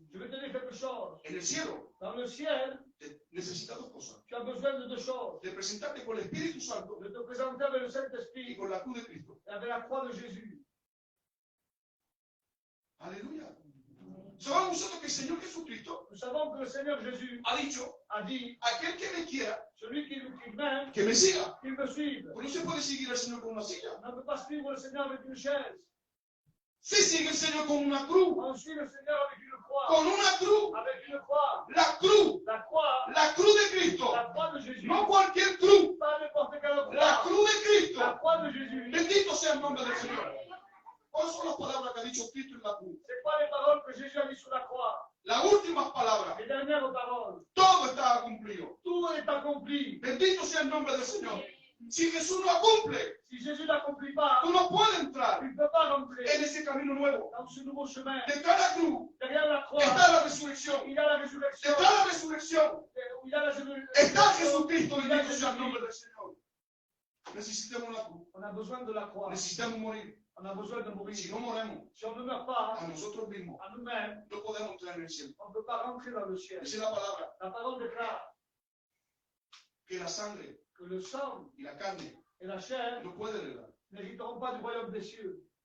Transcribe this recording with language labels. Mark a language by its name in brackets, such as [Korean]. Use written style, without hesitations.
[French] Je vais te dire quelque chose. [Spanish] En el cielo [French] Dans le ciel, [Spanish] necesitas dos cosas. [French] tu as besoin de deux choses. [Spanish] De presentarte con el Espíritu Santo [French] De te présenter avec le [Spanish] y [French] Saint-Esprit [Spanish] con la cruz de Cristo. [French] et avec la croix de Jésus. [Spanish] Aleluya. Sabemos nosotros que el Señor Jesucristo [French] Nous savons que le Seigneur Jésus [Spanish] ha dicho, [French] a dit, [Spanish] aquel que me quiera, [French] celui qui m'aime, [Spanish] que me siga. [French] qu'il me suive. [Spanish] Pues no se puede seguir al Señor con una silla. [French] On ne peut pas suivre le Seigneur avec une chaise. [Spanish] Si sigue el Señor con una cruz, [French] On suit le Seigneur avec une croix. [Spanish] con una cruz, [French] Avec une croix. [Spanish] la cruz de Cristo, [French] La croix de Jésus. [Spanish] no cualquier cruz, [French] Pas n'importe quelle [Spanish] la [French] croix. [Spanish] cruz de Cristo. [French] La croix de Jésus. [Spanish] Bendito sea el nombre del Señor. ¿Cuáles son las palabras que ha dicho Cristo en la cruz? [French] C'est quoi les paroles que Jésus a dit sur la croix? [Spanish] Las últimas palabras. [French] Les dernières paroles. [Spanish] Todo está cumplido. [French] Tout est accompli. [Spanish] Bendito sea el nombre del Señor. Si Jesús no cumple, [French] Si Jésus n'accomplit pas, [Spanish] tú no puedes entrar [French] tu ne peux pas rentrer [Spanish] en ese camino nuevo. [French] dans ce nouveau chemin. [Spanish] Detrás de la cruz [French] Derrière la croix, [Spanish] está la resurrección. [French] il y a la résurrection. [Spanish] Detrás de la resurrección [French] Il y a la résurrection. [Spanish] está Jesucristo. Bendito sea el nombre del Señor. Necesitamos la cruz. [French] On a besoin de la croix. [Spanish] Necesitamos morir. [French] On a besoin de mourir. [Spanish] Si no moremos [French] Si on ne meurt pas [Spanish] a nosotros mismos, [French] à nous-mêmes, [Spanish] no podemos entrar en el cielo. [French] on ne peut pas rentrer dans le ciel. [Spanish] Dice la palabra [French] La parole déclare [Spanish] que la sangre [French] que le sang [Spanish] y la carne [French] et la chair [Spanish] no pueden heredar. [French] n'hériteront pas du royaume des cieux.